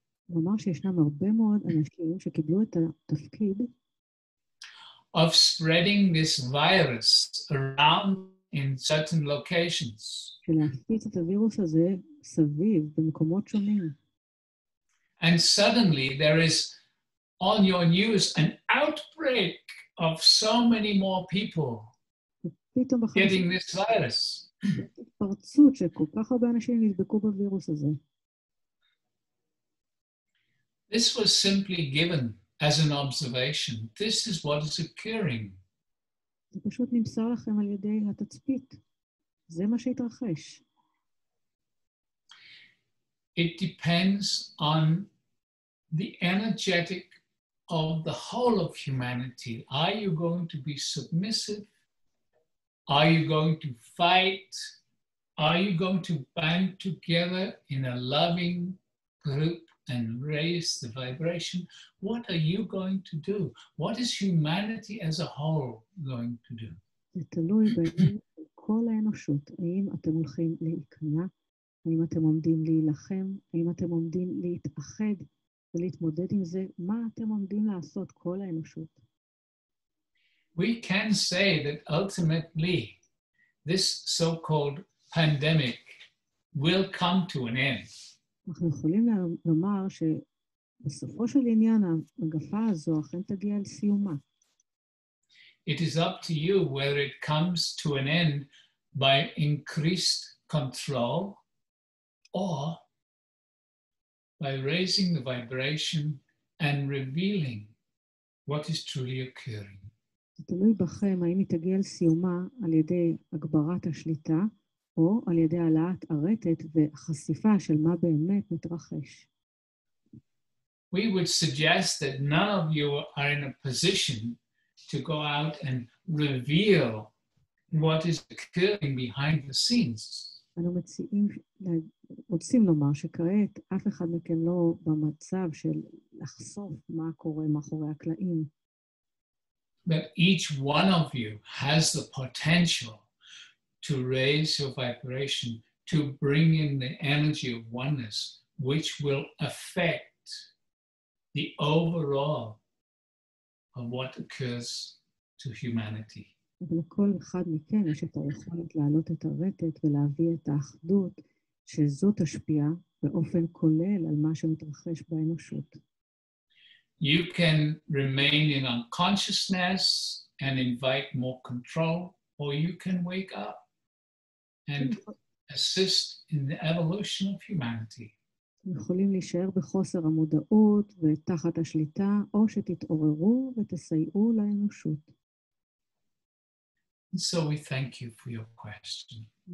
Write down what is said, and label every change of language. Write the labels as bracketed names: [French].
[Hebrew] הוא אמר שישנם הרבה מאוד אנשים שקיבלו את התפקיד [English] of spreading this virus around in certain locations. [Hebrew] של להפיץ את הווירוס הזה סביב במקומות שונים. [English] And suddenly there is on your news an outbreak of so many more people getting this virus. [Hebrew] התפרצות שכל כך הרבה אנשים נדבקו בווירוס הזה. [English] This was simply given as an observation. This is what is occurring. [Hebrew] זה פשוט נמסר לכם על ידי התצפית. זה מה שהתרחש. [English] It depends on the energetic of the whole of humanity. Are you going to be submissive? Are you going to fight? Are you going to band together in a loving group and raise the vibration? What are you going to do? What is humanity as a whole going to do? [Hebrew] זה תלוי בעניין של כל האנושות. האם אתם הולכים להיכנע? האם אתם עומדים להילחם? האם אתם עומדים להתאחד ולהתמודד עם זה? מה אתם עומדים לעשות כל האנושות? [English] We can say that ultimately this so-called pandemic will come to an end. [Hebrew] אנחנו יכולים לומר שבסופו של עניין המגפה הזו אכן תגיע אל סיומה. [English] It is up to you whether it comes to an end by increased control or by raising the vibration and revealing what is truly occurring. [Hebrew] זה תלוי בכם האם היא תגיע אל סיומה על ידי הגברת השליטה או על ידי העלאת הרטט וחשיפה של מה באמת מתרחש. [English] We would suggest that none of you are in a position to go out and reveal what is occurring behind the scenes. [Hebrew] אנו רוצים לומר שכעת אף אחד מכם לא במצב של לחשוף מה קורה מאחורי הקלעים. [English] But each one of you has the potential to raise your vibration, to bring in the energy of oneness, which will affect the overall of what occurs to humanity. [Hebrew] ולכל אחד מכם יש את היכולת להעלות את הרטט ולהביא את האחדות, שזו תשפיע באופן כולל על מה שמתרחש באנושות. [English] You can remain in unconsciousness and invite more control, or you can wake up and assist in the evolution of humanity. [Hebrew] יכולים להישאר בחוסר המודעות ותחת השליטה, או שתתעוררו ותסייעו לאנושות. [English] So we thank you for your question.